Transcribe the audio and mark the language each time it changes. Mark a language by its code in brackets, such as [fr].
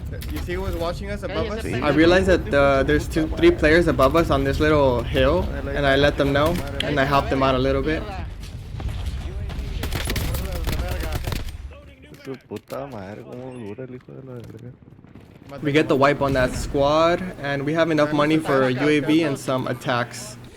[en] You see who was watching us above us? I realized that there's 3 players above us on this little hill, and I let them know, and I helped them out a little bit. [es] Su puta madre, cómo dura el hijo de la verga. [en] We get the wipe on that squad, and we have enough money for a UAV and some attacks.